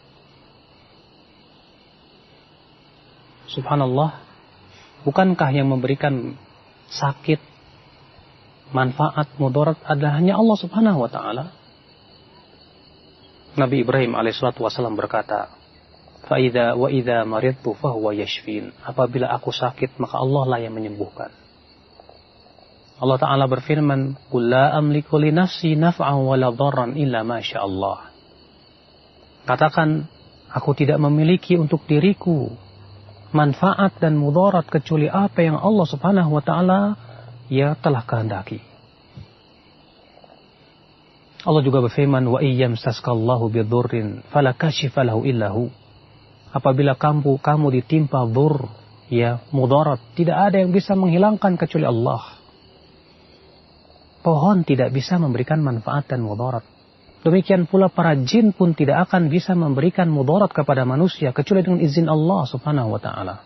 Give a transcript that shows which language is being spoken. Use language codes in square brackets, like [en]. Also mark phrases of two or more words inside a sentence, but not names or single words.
[id] Subhanallah. Bukankah yang memberikan sakit, manfaat, mudarat adalah hanya Allah [ar] Subhanahu wa Ta'ala? [id] Nabi Ibrahim [ar] alaihissalatu wassalam [id] berkata, [ar] "Fa'idha wa idha maridtu fahuwa yashfin." [id] Apabila aku sakit, maka Allah lah yang menyembuhkan. Allah Ta'ala berfirman, [ar] "Qul la amliku li nafsi naf'an wa la dharran illa ma syaa Allah." [id] Katakan, aku tidak memiliki untuk diriku manfaat dan mudarat kecuali apa yang Allah [ar] Subhanahu wa Ta'ala [id] ya telah kehendaki. Allah juga berfirman, [ar] "Wa iyyamsaskallahu bidurrin fala kashifa lahu illahu." [id] Apabila kamu ditimpa dur, ya mudarat, tidak ada yang bisa menghilangkan kecuali Allah. Pohon tidak bisa memberikan manfaat dan mudarat. Demikian pula para jin pun tidak akan bisa memberikan mudarat kepada manusia kecuali dengan izin Allah [ar] Subhanahu wa Ta'ala.